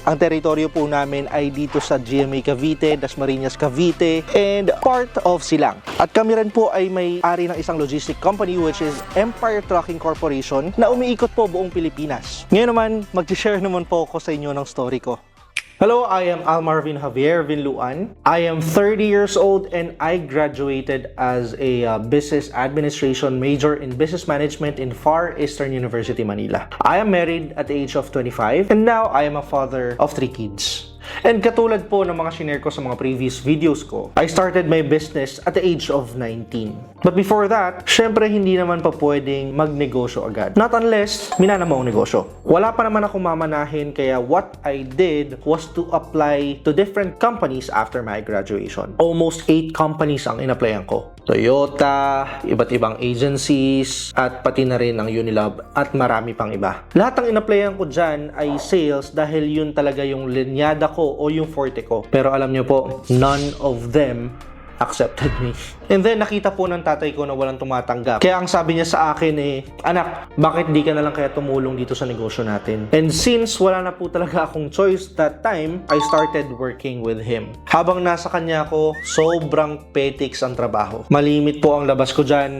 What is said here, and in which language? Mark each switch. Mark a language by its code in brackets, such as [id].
[tl] Ang teritoryo po namin ay dito sa GMA Cavite, Dasmariñas Cavite, and part of Silang. At kami rin po ay may-ari ng isang logistic company [en] which is [tl] Empire Trucking Corporation na umiikot po buong Pilipinas. Ngayon naman, mag-share naman po ako sa inyo ng story ko. [en] Hello, I am Almarvin Javier Vinluan. I am 30 years old and I graduated as a business administration major in business management in Far Eastern University, Manila. I am married at the age of 25 and now I am a father of 3 kids. [tl] And katulad po ng mga shinare ko sa mga previous videos ko, [en] I started my business at the age of 19. But before that, [tl] syempre hindi naman pa pwedeng magnegosyo agad. [en] Not unless [tl] minana mo ang negosyo. Wala pa naman akong mamanahin kaya [en] what I did was to apply to different companies after my graduation. [tl] Almost 8 companies ang in-applyan ko. Toyota, iba't ibang agencies, at pati na rin ang Unilab at marami pang iba. Lahat ng in-applyan ko dyan ay sales dahil yun talaga yung linyada ko o yung forte ko. Pero alam nyo po, [en] none of them accepted me. [tl] And then nakita po ng tatay ko na walang tumatanggap. Kaya ang sabi niya sa akin anak, bakit di ka na lang kaya tumulong dito sa negosyo natin? [en] And since [tl] wala na po talaga akong [en] choice that time, I started working with him. [tl] Habang nasa kanya ako, sobrang petiks ang trabaho. Malimit po ang labas ko dyan.